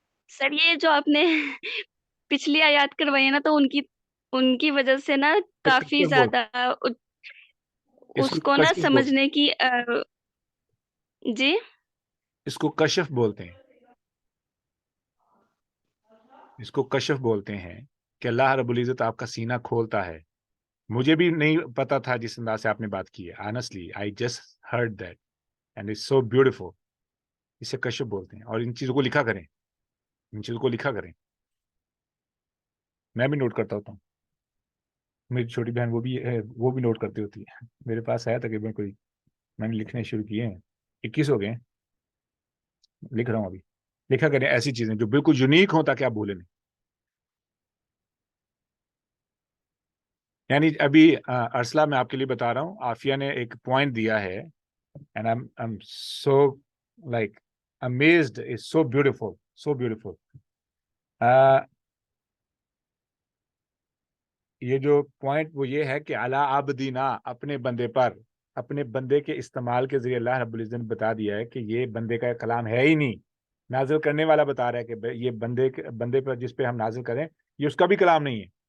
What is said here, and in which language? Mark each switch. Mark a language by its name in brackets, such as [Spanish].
[Urdu] سر یہ جو آپ نے پچھلی آیات کروائی ہے نا, تو ان کی وجہ سے نا کافی زیادہ اس کو نا سمجھنے کی جی اس کو کشف بولتے ہیں, اس کو کشف بولتے ہیں کہ اللہ رب العزت آپ کا سینہ کھولتا ہے. مجھے بھی نہیں پتا تھا جس انداز سے آپ نے بات کی ہے. [English] honestly I just heard that and it's so beautiful. [Urdu] اسے کشف بولتے ہیں. اور ان چیزوں کو لکھا کریں, ان چیزوں کو لکھا کریں. میں بھی نوٹ کرتا ہوتا ہوں, میری چھوٹی بہن وہ بھی نوٹ کرتی ہوتی ہے. میرے پاس ہے تقریباً کوئی, میں نے لکھنے شروع کیے ہیں, 21 ہو گئے ہیں, لکھ رہا ہوں ابھی. لکھا کریں ایسی چیزیں جو بالکل یونیک ہوں تاکہ آپ بھولیں نہیں. یعنی ابھی ارسلہ میں آپ کے لیے بتا رہا ہوں, عافیہ نے ایک پوائنٹ دیا ہے [English] and I'm so like amazed. It's so beautiful, so beautiful. [Urdu] یہ جو پوائنٹ وہ یہ ہے کہ [Arabic] علی عبدینا, [Urdu] اپنے بندے پر, اپنے بندے کے استعمال کے ذریعے اللہ رب العزت نے بتا دیا ہے کہ یہ بندے کا کلام ہے ہی نہیں. نازل کرنے والا بتا رہا ہے کہ یہ بندے پر جس پہ ہم نازل کریں یہ اس کا بھی کلام نہیں ہے.